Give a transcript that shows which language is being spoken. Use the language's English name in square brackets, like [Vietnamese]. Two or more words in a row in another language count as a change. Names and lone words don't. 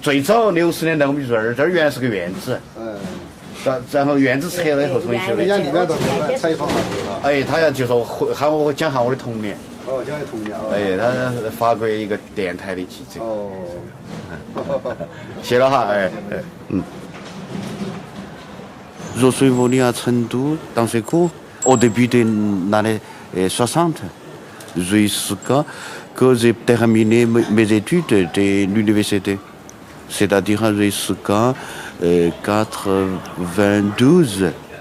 [Chinese] 最早60年代我们就这儿原来是个院子。然后院子拆了以后重新修的。人家里面都采访哎，他要就说喊我讲下我的童年。哦，讲的童年。哎，他法国一个电台的记者。哦。谢了哈，哎。 [French] Je suis venu à Chengdu dans ce cours au début des années 60, jusqu'à que j'ai terminé mes études de l'université. C'est-à-dire jusqu'à 92.